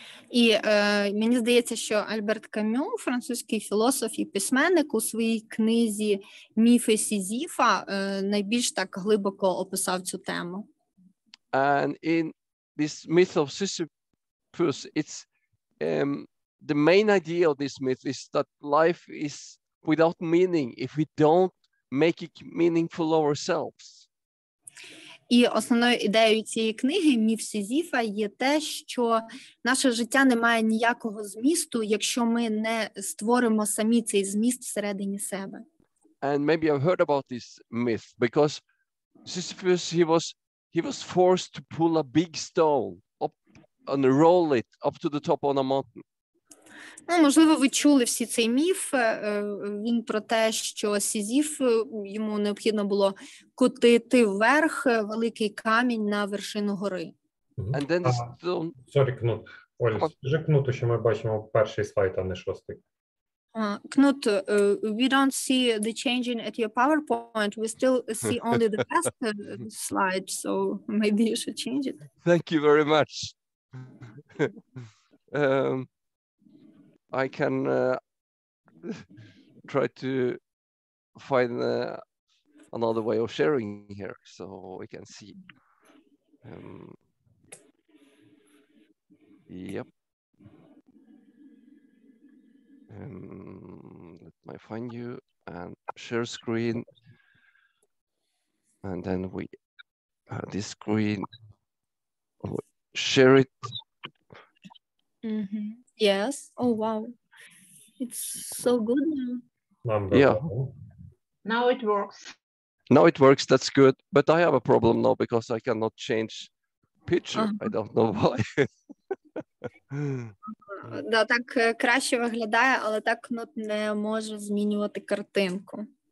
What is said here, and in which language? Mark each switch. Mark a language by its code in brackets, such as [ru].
[uk] І мені здається, що Альберт Камю, французький філософ і письменник, у своїй книзі «Міфи Сізіфа» найбільш так глибоко описав цю тему. [en] And in this myth of Sisyphus, it's the main idea of this myth is that life is without meaning if we don't make it meaningful ourselves. [uk] І основною ідеєю цієї книги «Міф Сізіфа» є те, що наше життя не має ніякого змісту, якщо ми не створимо самі цей зміст всередині себе. [en] And maybe I've heard about this myth because Sisyphus, he was forced to pull a big stone up and roll it up to the top on a mountain. [uk] Ну, можливо, ви чули всі цей міф. Він про те, що Сізіф, йому необхідно було котити вверх великий камінь на вершину гори. [en] And then the stone... Sorry, Кнут. [uk] Оль, скажи Кнуту, що ми бачимо перший слайд, а не шостий. [en] Knut, we don't see the changing at your PowerPoint. We still see only the last slide, so maybe you should change it. Thank you very much. I can try to find another way of sharing here so we can see. Yep. Let me find you and share screen. And then we this screen, share it. Mm-hmm. Yes. Oh, wow. It's so good now. Yeah. Now it works. Now it works. That's good. But I have a problem now because I cannot change picture. I don't know why. [uk] Да, так краще виглядає, але так Кнут не може змінювати картинку.